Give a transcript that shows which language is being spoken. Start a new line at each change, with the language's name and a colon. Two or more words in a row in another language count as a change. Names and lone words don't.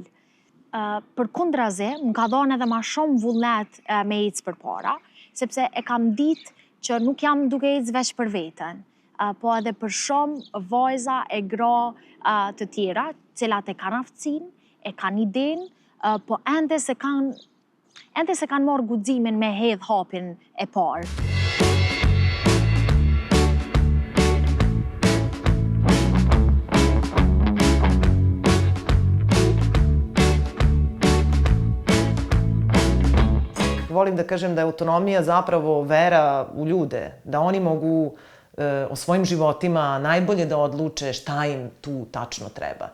Albanian: Përkundrazi, më ka dhënë edhe ma shumë vullnet me ecë përpara, sepse e kam ditë që nuk jam duke ecë veç për veten, po edhe për shumë vajza e gra të tjera, cilat e kanë aftësinë, e kanë idenë, po ende se kanë marrë guximin me hedh hapin e parë.
Serbian: Volim da kažem da je autonomija zapravo vera u ljude, da oni mogu o svojim životima najbolje da odluče šta im tu tačno treba.